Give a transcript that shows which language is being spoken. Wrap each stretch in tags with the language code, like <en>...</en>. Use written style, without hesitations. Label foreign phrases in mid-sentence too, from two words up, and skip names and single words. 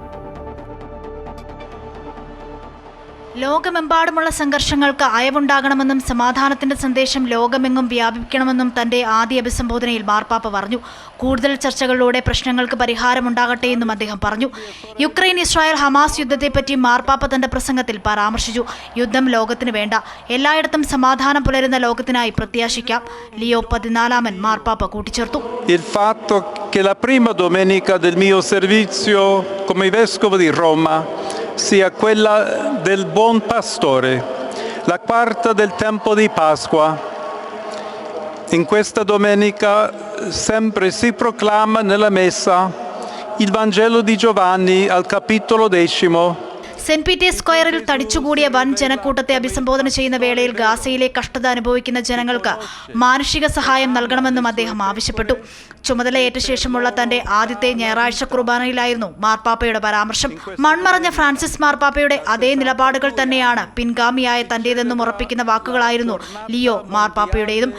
<ml>ലോകമെമ്പാടുമുള്ള സംഘർഷങ്ങൾക്ക് അയവുണ്ടാകണമെന്നും സമാധാനത്തിന്റെ സന്ദേശം ലോകമെങ്ങും വ്യാപിക്കണമെന്നും തന്റെ ആദ്യ അഭിസംബോധനയിൽ മാർപ്പാപ്പ പറഞ്ഞു. കൂടുതൽ ചർച്ചകളിലൂടെ പ്രശ്നങ്ങൾക്ക് പരിഹാരമുണ്ടാകട്ടെ എന്നും അദ്ദേഹം പറഞ്ഞു. യുക്രൈൻ ഇസ്രായേൽ ഹമാസ് യുദ്ധത്തെപ്പറ്റി മാർപ്പാപ്പ തന്റെ പ്രസംഗത്തിൽ പരാമർശിച്ചു. യുദ്ധം ലോകത്തിന് വേണ്ട, എല്ലായിടത്തും സമാധാനം പുലരുന്ന ലോകത്തിനായി പ്രത്യാശിക്കാം. ലിയോ 14 മാർപ്പാപ്പ കൂട്ടിച്ചേർത്തു.</ml> <it>Il fatto che la prima domenica del mio servizio come vescovo di Roma sia quella del buon pastore, la quarta del tempo di Pasqua. In questa domenica sempre si proclama nella messa il Vangelo di Giovanni al capitolo 10.</it> <ml>സെന്റ് പീറ്റേഴ്സ് സ്ക്വയറിൽ തടിച്ചുകൂടിയ വൻ ജനക്കൂട്ടത്തെ അഭിസംബോധന ചെയ്യുന്ന വേളയിൽ ഗാസയിലെ കഷ്ടത അനുഭവിക്കുന്ന ജനങ്ങൾക്ക് മാനുഷിക സഹായം നൽകണമെന്നും അദ്ദേഹം ആവശ്യപ്പെട്ടു. ചുമതലയേറ്റ ശേഷമുള്ള തന്റെ ആദ്യത്തെ ഞായറാഴ്ച കുർബാനയിലായിരുന്നു മാർപ്പാപ്പയുടെ പരാമർശം. മൺമറഞ്ഞ ഫ്രാൻസിസ് മാർപ്പാപ്പയുടെ അതേ നിലപാടുകൾ തന്നെയാണ് പിൻഗാമിയായ തന്റേതെന്നും ഉറപ്പിക്കുന്ന വാക്കുകളായിരുന്നു ലിയോ മാർപ്പാപ്പയുടേതും.</ml>